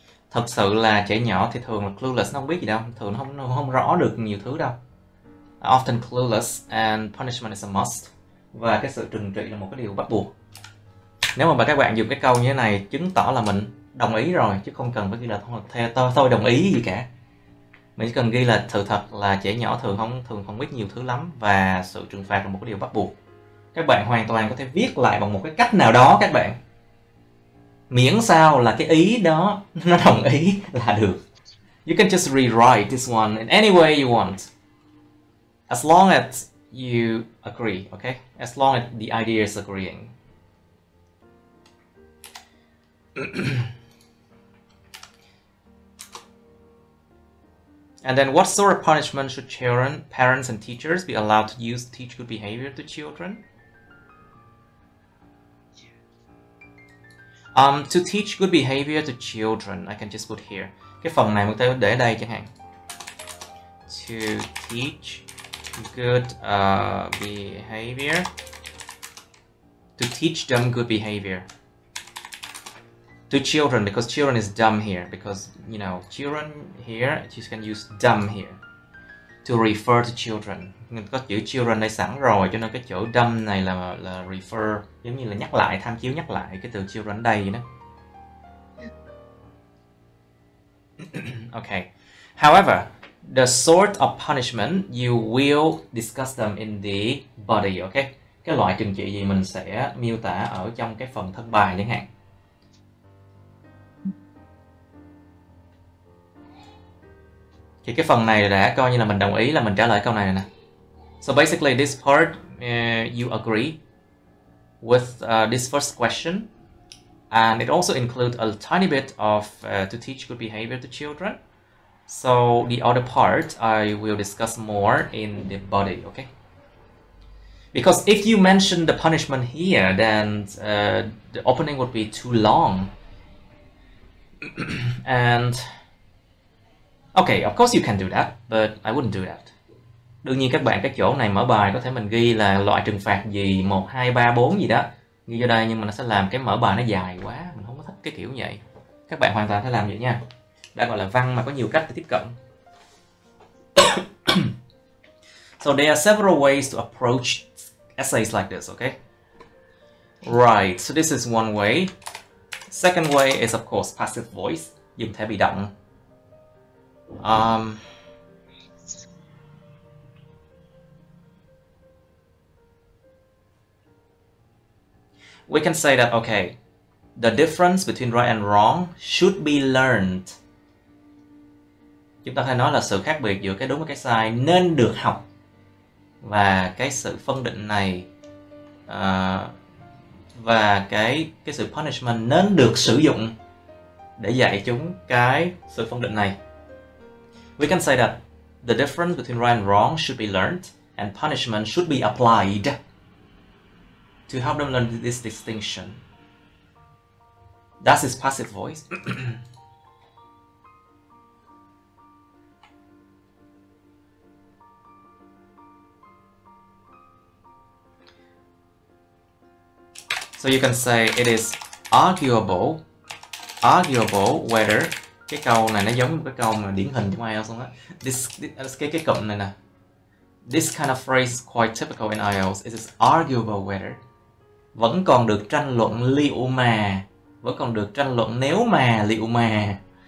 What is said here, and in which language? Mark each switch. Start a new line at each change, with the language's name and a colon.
Vietnamese: Thật sự là trẻ nhỏ thì thường là clueless, nó không biết gì đâu, thường nó không rõ được nhiều thứ đâu.
English: Often clueless and punishment is a must.
Vietnamese: Và cái sự trừng trị là một cái điều bắt buộc. Nếu mà các bạn dùng cái câu như thế này chứng tỏ là mình đồng ý rồi, chứ không cần phải ghi là tôi đồng ý gì cả. Mình chỉ cần ghi là sự thật là trẻ nhỏ thường không biết nhiều thứ lắm và sự trừng phạt là một cái điều bắt buộc. Các bạn hoàn toàn có thể viết lại bằng một cái cách nào đó các bạn. Miễn sao là cái ý đó nó đồng ý là được.
English: You can just rewrite this one in any way you want. As long as you agree, okay? As long as the idea is agreeing. And then what sort of punishment should children, parents and teachers be allowed to use to teach good behavior to children? To teach good behavior to children, I can just put here.
Vietnamese: Cái phần này mình có thể để đây chẳng hạn.
English: To teach good behavior. To teach them good behavior. To children, because children is dumb here. Because, you know, children here, you can use dumb here. To refer to children.
Vietnamese: Mình có chữ children đây sẵn rồi, cho nên cái chỗ dumb này là refer, giống như là nhắc lại, tham chiếu nhắc lại cái từ children đây đó.
English: Okay. However, the sort of punishment you will discuss them in the body, okay?
Vietnamese: Cái loại trừng trị gì mình sẽ miêu tả ở trong cái phần thân bài chẳng hạn. Thì cái phần này đã coi như là mình đồng ý là mình trả lời câu này nè.
English: So basically this part you agree with this first question, and it also includes a tiny bit of to teach good behavior to children. So the other part I will discuss more in the body, okay? Because if you mention the punishment here, then the opening would be too long. And okay, of course you can do that, but I wouldn't do that.
Vietnamese: Đương nhiên các bạn cái chỗ này mở bài có thể mình ghi là loại trừng phạt gì 1, 2, 3, 4 gì đó ghi vô đây, nhưng mà nó sẽ làm cái mở bài nó dài quá, mình không có thích cái kiểu như vậy. Các bạn hoàn toàn thể làm vậy nha. Đã gọi là văn mà có nhiều cách để tiếp cận.
English: So there are several ways to approach essays like this, okay? Right, so this is one way. Second way is of course passive voice,
Vietnamese: dùng thể bị động.
English: We can say that, okay, the difference between right and wrong should be learned.
Vietnamese: Chúng ta hay nói là sự khác biệt giữa cái đúng và cái sai nên được học. Và cái sự phân định này và cái sự punishment nên được sử dụng để dạy chúng cái sự phân định này.
English: We can say that the difference between right and wrong should be learned and punishment should be applied to help them learn this distinction. That's his passive voice. So you can say it is arguable whether,
Vietnamese: cái câu này nó giống một cái câu mà điển hình trong IELTS luôn á. Cái cụm này nè.
English: This kind of phrase is quite typical in IELTS. It is arguable whether.
Vietnamese: Vẫn còn được tranh luận liệu mà. Vẫn còn được tranh luận nếu mà, liệu mà.